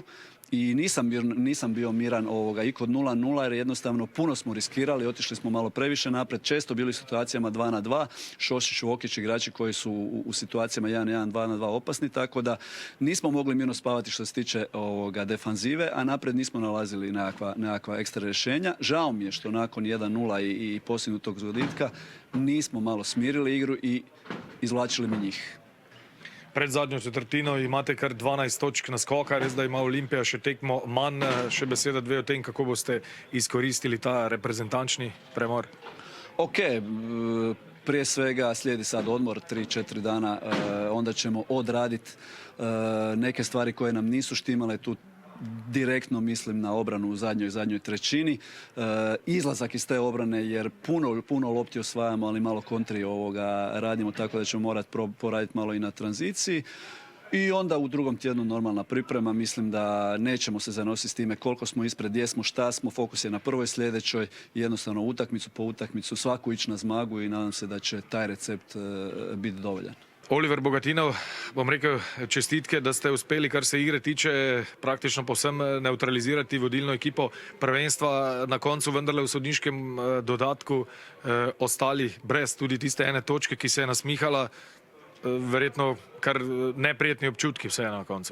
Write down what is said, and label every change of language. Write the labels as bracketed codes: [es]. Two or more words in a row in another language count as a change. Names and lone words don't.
[hr] I nisam bio miran i kod 0-0 jer jednostavno puno smo riskirali, otišli smo malo previše napred, često bili u situacijama 2-2, Šošić, Vokić, igrači koji su u situacijama 1-1, 2-2 opasni, tako da nismo mogli mirno spavati što se tiče defanzive, a napred nismo nalazili nekakva ekstra rješenja. Žao mi je što nakon 1-0 i postignutog zgoditka nismo malo smirili igru i izvlačili mi njih. [sl] Pred zadnjo četrtino imate kar 12 točk naskoka, res da ima Olimpija še tekmo manj. Še beseda 2 o tem, kako boste izkoristili ta reprezentančni premor. [hr] Ok, prije svega slijedi sad odmor 3-4 dana, onda ćemo odraditi neke stvari koje nam nisu štimale, tu direktno mislim na obranu u zadnjoj trećini. Izlazak iz te obrane jer puno lopti osvajamo, ali malo kontri radimo, tako da ćemo morati poraditi malo i na tranziciji. I onda u drugom tjednu normalna priprema. Mislim da nećemo se zanositi s time koliko smo ispred, gdje smo, šta smo. Fokus je na prvoj sljedećoj i jednostavno utakmicu po utakmicu svaku ići na zmagu i nadam se da će taj recept biti dovoljan. [sl] Oliver Bogatinov, bom rekel čestitke, da ste uspeli, kar se igre tiče, praktično povsem neutralizirati vodilno ekipo prvenstva. Na koncu vendarle v sodniškem dodatku ostali brez tudi tiste ene točke, ki se je nasmihala. Verjetno kar neprijetni občutki vse na koncu.